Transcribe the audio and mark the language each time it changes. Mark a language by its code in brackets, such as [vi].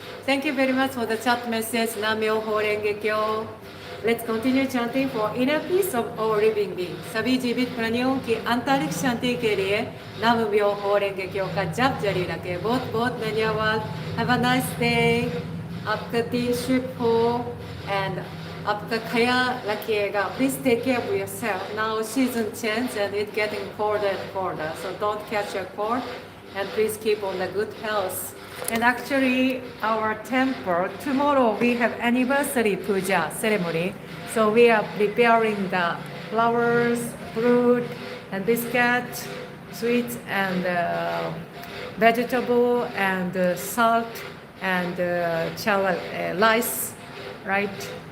[en] Thank you very much for the chat message. Nam-myoho Renge Kyo. Let's continue chanting for inner peace of all living beings. [hi] सभी जीवित प्राणियों की आंतरिक शांति के लिए नाम-म्योहो रेंगे क्यो का जप जारी रखें. बहुत बहुत धन्यवाद. [en] Have a nice day. [hi] आपका दिन शुभ हो and आपका ख्याल रखिएगा. [en] Please take care of yourself. Now season change and it's getting colder and colder. So don't catch a cold and please keep on the good health. And actually our temple, tomorrow we have anniversary puja ceremony. So we are preparing the flowers, fruit and biscuit, sweets and vegetable and salt and rice, right?